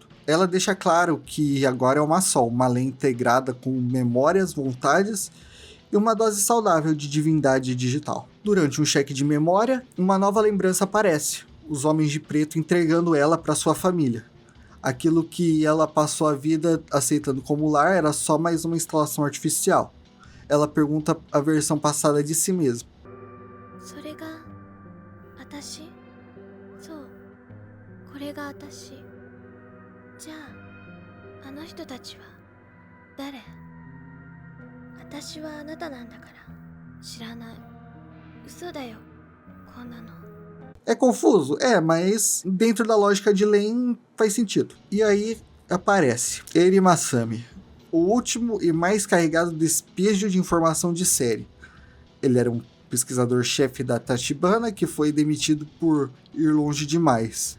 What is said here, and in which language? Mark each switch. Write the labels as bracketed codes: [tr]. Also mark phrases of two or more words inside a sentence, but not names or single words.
[pt] Ela deixa claro que agora é uma só, uma Len integrada com memórias, vontades e uma dose saudável de divindade digital. Durante um cheque de memória, uma nova lembrança aparece, os Homens de Preto entregando ela para sua família. Aquilo que ela passou a vida aceitando como lar era só mais uma instalação artificial. Ela pergunta a versão passada de si mesma. [ja] それが私？そう、これが私。じゃあ、あの人たちは誰？私はあなたなんだから知らない。嘘だよ、こんなの。 [pt] É confuso? É, mas dentro da lógica de Len faz sentido. E aí aparece Eiri Masami, o último e mais carregado despejo de informação de série. Ele era um pesquisador-chefe da Tachibana que foi demitido por ir longe demais.